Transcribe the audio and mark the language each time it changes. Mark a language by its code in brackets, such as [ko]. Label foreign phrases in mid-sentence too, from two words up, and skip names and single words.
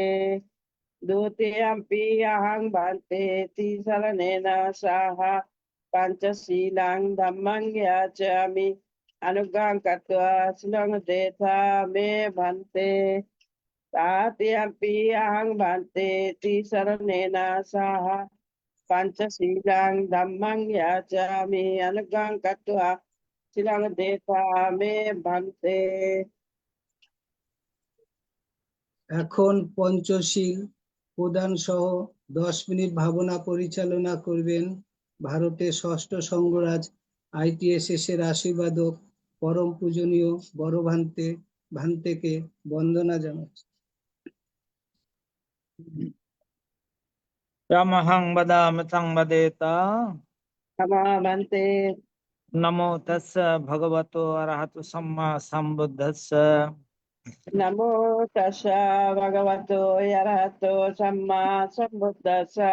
[pi] Dutiyampi ahang bhante tisaranena saha pancasilang dhammang yachami anugang katwa silang detha me bhante. Tatiampi ahang bhante tisaranena saha pancasilang dhammang yachami anugang katwa silang detha me bhante. [bn] এখন পঞ্চশীল প্রদান সহ 10 মিনিট ভাবনা পরিচালনা করবেন ভারতের ষষ্ঠ সংঘরাজ ITSS এর আশীর্বাদক পরম পূজনীয় বড় ভান্তেকে বন্দনা জানাচ্ছি। [pi] Yamahang badami tang badeta. Nama bhante. Namo tassa bhagavato arahato samma sambuddhassa. Namo tassa bhagavato arahato samma sambuddhassa.